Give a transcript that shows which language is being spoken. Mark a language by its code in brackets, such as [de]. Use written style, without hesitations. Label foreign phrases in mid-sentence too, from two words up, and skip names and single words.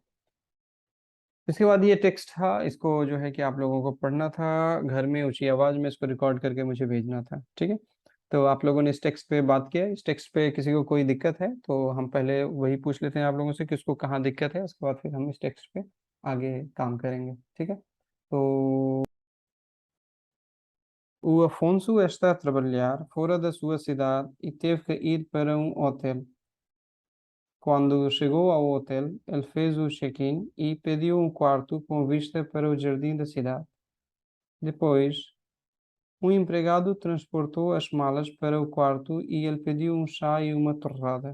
[hi] इसके बाद ये टेक्स्ट था, इसको जो है कि आप लोगों को पढ़ना था घर में ऊंची आवाज में, इसको रिकॉर्ड करके मुझे भेजना था, ठीक है? तो आप लोगों ने इस टेक्स्ट पे बात किया, इस टेक्स्ट पे किसी को कोई दिक्कत है तो हम पहले वही पूछ लेते हैं आप लोगों से कि उसको कहाँ दिक्कत है, उसके बाद फिर हम इस टेक्स्ट पे आगे काम करेंगे, ठीक है? [pt] तो o Afonso está a trabalhar fora da sua cidade e teve que ir para um hotel. quando chegou ao hotel, ele fez o check-in e pediu um quarto com vista para o jardim da cidade. Depois, um empregado transportou as malas para o quarto e ele pediu um chá e uma torrada.